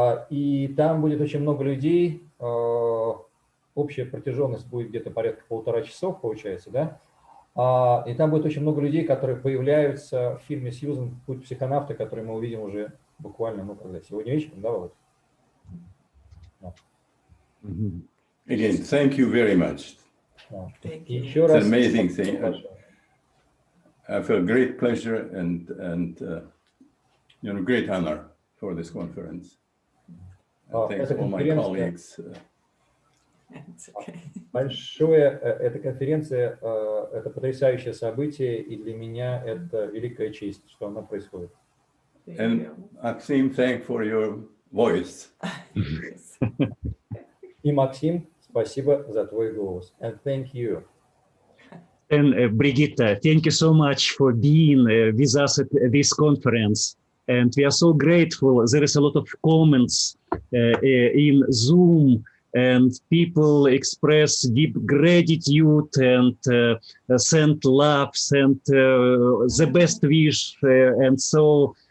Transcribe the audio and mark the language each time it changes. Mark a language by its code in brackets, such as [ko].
[ru] И там будет очень много людей. Общая протяженность будет где-то порядка 1,5 часов, получается, да? И там будет очень много людей, которые появляются в фильме «Сьюзан. Путь психонавта», который мы увидим уже буквально, ну, когда, сегодня вечером, да, Володь? Да. [en] Again, thank you very much. [ru] Еще раз. [en] It's an amazing thing. I feel great pleasure and great honor for this conference. Thanks to all my colleagues. It's okay. [ru] Большое, эта конференция, это потрясающее событие, и для меня это великая честь, что она происходит. [en] Thank And you. Maxim, thank for your voice. Yes. [ru] И, Максим, спасибо за твой голос. [en] And thank you. And Brigitta, thank you so much for being with us at this conference. And we are so grateful. There is a lot of comments in Zoom, and people express deep gratitude and send love, send the best wish, and so.